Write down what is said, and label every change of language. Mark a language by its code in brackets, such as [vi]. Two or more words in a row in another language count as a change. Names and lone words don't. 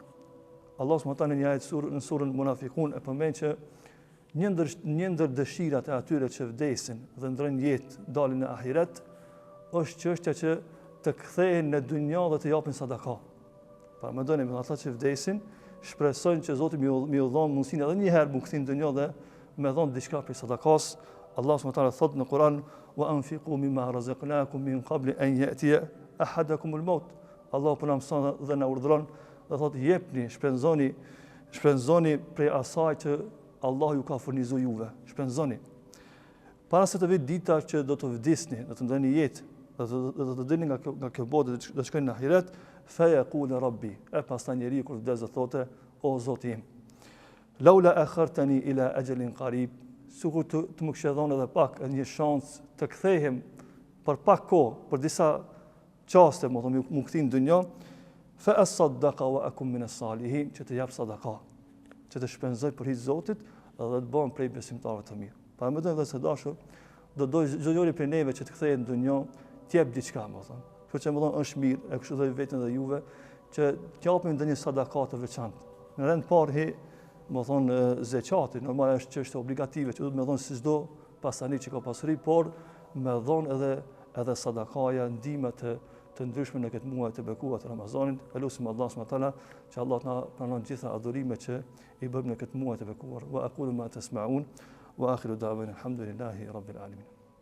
[ar] الله سبحانه وتعالى [sq] në një ajet në surën Munafiqun e përmend që një ndër dëshirat e atyre që vdesin dhe ndrojnë jetë, dalin në ahiret, është çështja që të kthehen në dynjë dhe të japin sadaka. Pra mendoni me ata që vdesin, shpresojnë që Zoti më u dhon mundësinë edhe një herë më kthin në dynjë dhe më dhon diçka për sadakas. [ar] الله سبحانه وتعالى [sq] thot në Kur'an [ar] وأنفقوا مما رزقناكم من قبل أن يأتي أحدكم الموت. [sq] Allah po na mëson dhe na urdhëron dhe thot jepni, shpenzoni prej asaj që Allah ju ka furnizuar juve. Shpenzoni. Para se të vijë dita që do të vdesni, do të ndani jetë, do të dilni nga kjo botë dhe të shkojnë në ahiret, [ar] فيقول رب. [sq] E pastaj njeriu kur vdes do thotë o Zoti im, [ar] لولا أخرتني إلى أجل قريب, [sq] sikur të më kishe dhënë edhe pak një shans të kthehem për pak kohë, për disa çaste, më thonë më kthin në dynjë, [ar] فأصدق وأكن من الصالحين, [sq] që të jap sadaka, që të shpenzoj për hir Zotit dhe të bëhem prej besimtarëve të mirë. Pra më thënë se dashur, do çdo njeri prej neve që të kthehet në dynjë, të jap diçka, më thonë. Kështu që më thonë është mirë, e kështu dhe vetën dhe juve, që t'japim ndonjë sadaka të veçantë. Në rend parë më thonë zeqati, normal është çështje obligative, që duhet më thonë si çdo pasani që ka pasuri, por më dhon edhe sadakaja, ndihmë të ndryshme në këtë muaj të bekuar të Ramazanit. Elusim [ar] الله سبحانه وتعالى [sq] që Allah na pranon gjitha adhurimet që i bëjmë në këtë muaj të bekuar. [ar] وأقول ما تسمعون وآخر دعوانا الحمد لله رب العالمين.